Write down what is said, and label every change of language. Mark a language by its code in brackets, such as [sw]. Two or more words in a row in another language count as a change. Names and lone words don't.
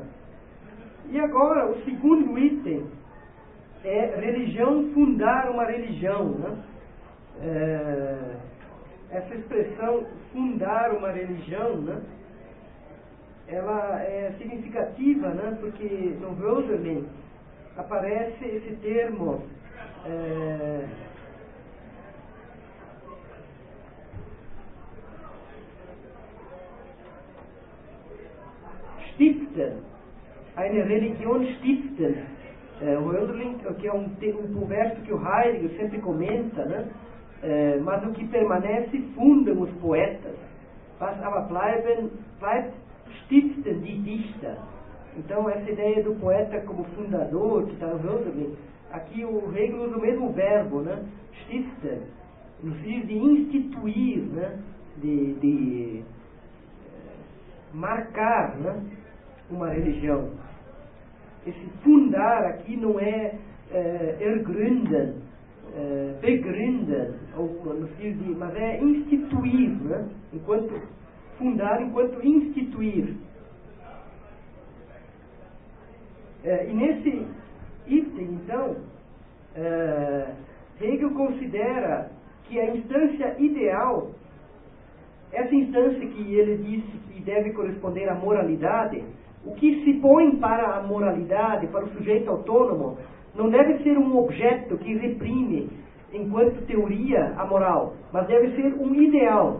[pt] E agora, o segundo item é religião, fundar uma religião, né? Essa expressão fundar uma religião, né, ela é significativa, né, porque no Hölderlin aparece esse termo stiften, [de] eine Religion stiften. [pt] O Hölderlin, que é um verso que o Heidegger sempre comenta, né? Mas o que permanece fundam os poetas. [de] Was aber bleibt, stiften die Dichter. [pt] Então, essa ideia do poeta como fundador, que está no Hölderlin, aqui o Hegel usa o mesmo verbo, né? Stiften, no sentido de instituir, né? De marcar, né? uma religião. Esse fundar aqui não é [de] ergründen, begründen, [pt] mas é instituir, né? Fundar enquanto instituir. E nesse item, então, Hegel considera que a instância ideal, essa instância que ele disse que deve corresponder à moralidade, o que se põe para a moralidade, para o sujeito autônomo, não deve ser um objeto que reprime, enquanto teoria, a moral, mas deve ser um ideal.